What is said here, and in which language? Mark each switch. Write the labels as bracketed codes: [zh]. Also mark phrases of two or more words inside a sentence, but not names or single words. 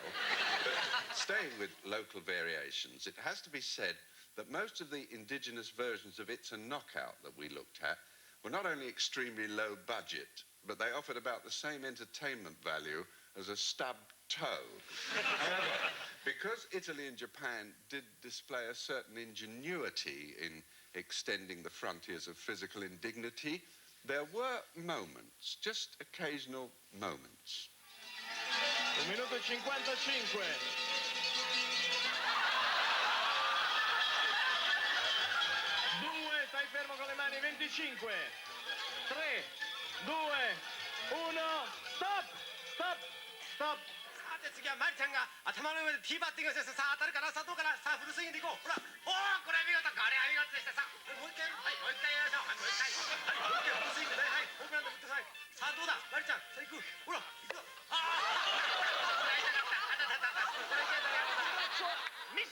[en] But staying with local variations, it has to be said that most of the indigenous versions of It's a Knockout that we looked at were not only extremely low budget, but they offered about the same entertainment value as a stubbed toe. However, because Italy and Japan did display a certain ingenuity in extending the frontiers of physical indignity, there were moments, just occasional moments. [it] 1 minuto e 55. Stai fermo con le mani, 25. 3, 2, 1, stop. [ja] さて次はマリちゃんが頭の上でティーバッティングしてさあ当たるかなさあどうかなさあフルスイングでいこうほらおおこれ見事これは見事でしたさあもう一回はいもう一回やりましょうはいもう一回はいフルスイングではいホームランで振ってくださいさあどうだマリちゃんさあ行くほら行くよああこれ痛かったあたたたこれ痛かったミス